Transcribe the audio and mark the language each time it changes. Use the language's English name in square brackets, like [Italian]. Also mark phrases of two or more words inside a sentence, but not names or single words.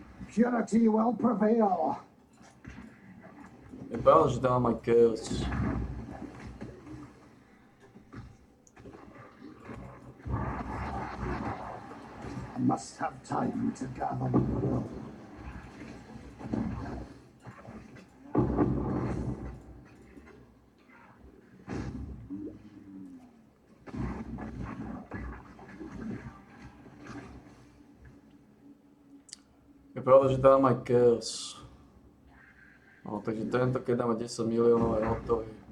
[English] Purity will prevail. [Slovak] Vypadá, že tam aj chaos. [English] I must have time to gather my will. [Slovak] Vypadá, že tam aj chaos. No, takže tento, keď dáme 10 miliónov, je hotový.